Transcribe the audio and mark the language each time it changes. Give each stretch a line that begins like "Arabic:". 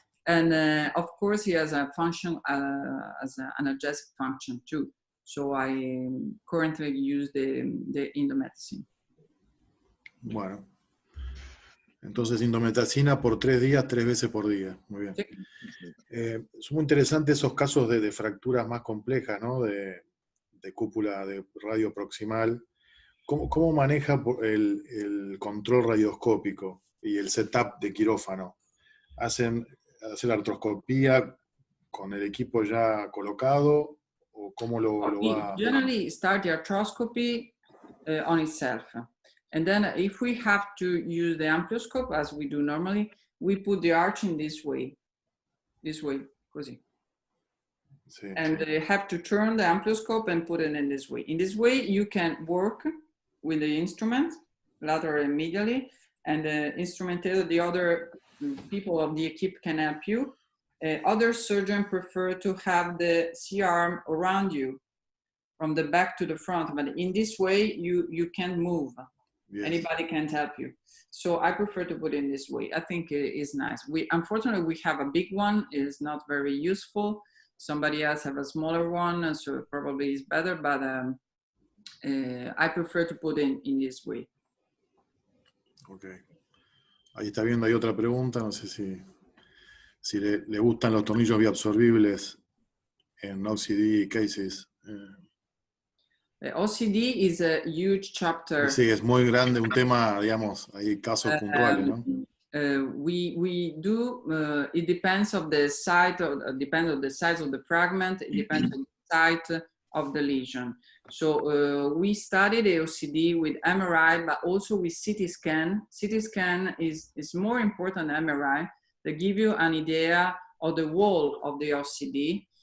English: And of course, he has a function as an analgesic function too. So I currently use the indomethacin.
Spanish: Bueno, entonces indometacina por 3 días, 3 veces por día. Muy bien. Son muy interesantes esos casos de fracturas más complejas, ¿no? De cúpula de radio proximal. ¿Cómo maneja el control radioscópico y el setup de quirófano? ¿Hacen la artroscopía con el equipo ya colocado o cómo lo
English: We
Spanish: va?
English: generally start the arthroscopy on itself. And then if we have to use the amplioscope, as we do normally, we put the arch in this way,
Italian: così.
Spanish: Sí.
English: And they have to turn the amplioscope and put it in this way. In this way, you can work with the instrument, lateral and medially, and the instrumentator, the other people of the equipe can help you. Other surgeons prefer to have the C-arm around you, from the back to the front, but in this way, you can't move. Yes. Anybody can help you. So I prefer to put it in this way. I think it is nice. Unfortunately, we have a big one. It is not very useful. Somebody else have a smaller one, so it probably is better, but I prefer to put it in this way. Ok.
Spanish: Ahí está viendo, hay otra pregunta, no sé si le gustan los tornillos bioabsorbibles en
English: OCD cases. OCD is a huge chapter.
Spanish: Sí, es muy grande, un tema, digamos, hay casos puntuales, ¿no?
English: We do, it depends of the site, depends on the size of the fragment, it depends on the site of the lesion. So we studied OCD with MRI, but also with CT scan. CT scan is more important than MRI. They give you an idea of the wall of the OCD.